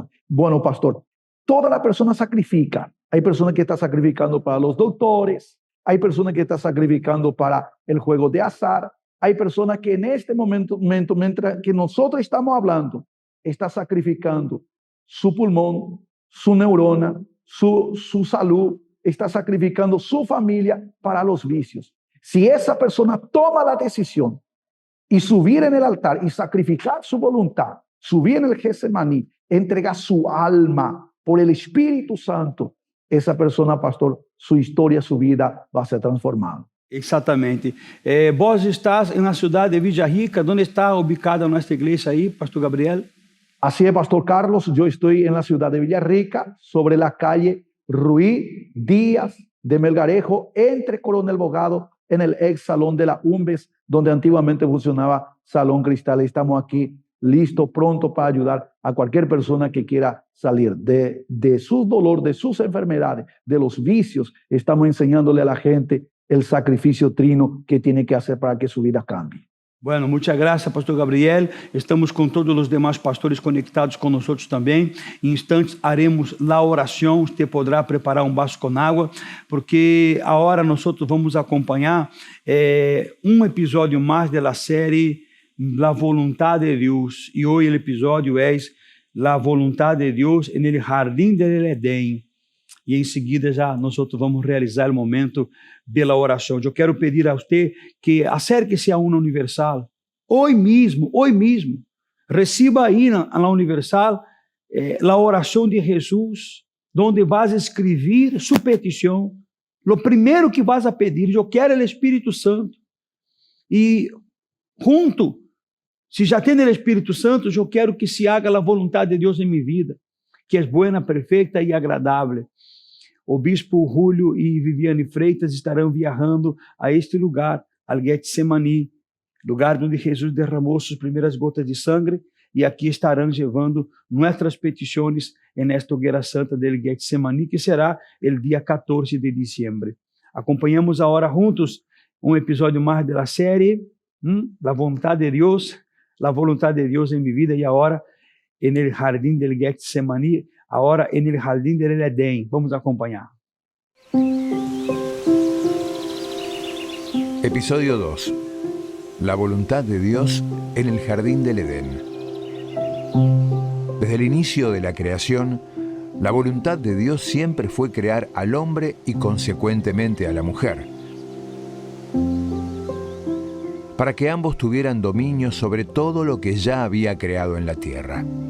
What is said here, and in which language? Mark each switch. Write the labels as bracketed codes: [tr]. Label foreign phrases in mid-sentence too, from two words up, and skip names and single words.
[es] Bueno, pastor, toda la persona sacrifica. Hay personas que están sacrificando para los doctores, hay personas que están sacrificando para el juego de azar, hay personas que en este momento mientras que nosotros estamos hablando, está sacrificando su pulmón, su neurona, su salud, está sacrificando su familia para los vicios. Si esa persona toma la decisión y subir en el altar y sacrificar su voluntad, subir en el Getsemaní, entregar su alma por el Espíritu Santo, esa persona, pastor, su historia, su vida va a ser transformada. [pt] Exatamente. Vos estás na cidade de Villa Rica. Onde está ubicada a nossa igreja aí, pastor Gabriel? [es] Así es, pastor Carlos, yo estoy en la ciudad de Villarrica, sobre la calle Ruiz Díaz de Melgarejo, entre Coronel Bogado, en el ex salón de la UMBES, donde antiguamente funcionaba Salón Cristal. Estamos aquí listos, pronto para ayudar a cualquier persona que quiera salir de su dolor, de sus enfermedades, de los vicios. Estamos enseñándole a la gente el sacrificio trino que tiene que hacer para que su vida cambie. Bueno, muchas gracias, pastor Gabriel. [pt] Estamos com todos os demais pastores conectados com nós também. Em instantes haremos a oração. Você poderá preparar um vaso com água, porque agora nós vamos acompanhar episódio mais da série La Voluntad de Deus. E hoje o episódio é La Voluntad de Deus en el Jardín del Edén. E em seguida já nós vamos realizar o momento da oração. Eu quero pedir a você que acerque-se a uma Universal. Hoje mesmo, receba aí na Universal a oração de Jesus, onde vas a escrever sua petição. O primeiro que vas a pedir, eu quero o Espírito Santo. E junto, se já tem o Espírito Santo, eu quero que se haga a vontade de Deus em minha vida, que é boa, perfeita e agradável. O bispo Julio e Viviane Freitas estarão viajando a este lugar, al Getsemaní, lugar onde Jesus derramou suas primeiras gotas de sangue, e aqui estarão levando nossas petições nesta hogueira santa del Getsemaní, que será o dia 14 de dezembro. Acompanhamos agora juntos episódio mais da série, La Voluntad de Deus, La Voluntad de Deus em minha vida, e agora en el Jardín del Getsemaní, agora en el Jardín del Edén. Vamos acompanhar. [es] Episodio 2. La voluntad de Dios en el Jardín del Edén. Desde el inicio de la creación, la voluntad de Dios siempre fue crear al hombre y consecuentemente a la mujer, para que ambos tuvieran dominio sobre todo lo que ya había creado en la tierra.